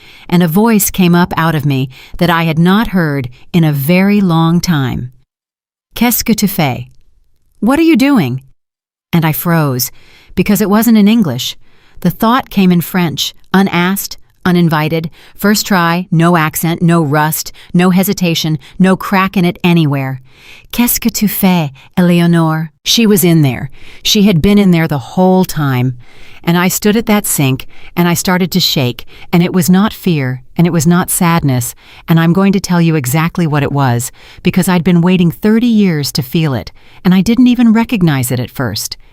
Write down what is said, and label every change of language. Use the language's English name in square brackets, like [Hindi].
[English] And a voice came up out of me that I had not heard in a very long time. [French] Qu'est-ce que tu fais? [English] What are you doing? And I froze, because it wasn't in English. The thought came in French, unasked, uninvited, first try, no accent, no rust, no hesitation, no crack in it anywhere. [French] Qu'est-ce que tu fais, Eleanor? [English] She was in there. She had been in there the whole time. And I stood at that sink, and I started to shake, and it was not fear, and it was not sadness, and I'm going to tell you exactly what it was, because I'd been waiting 30 years to feel it, and I didn't even recognize it at first.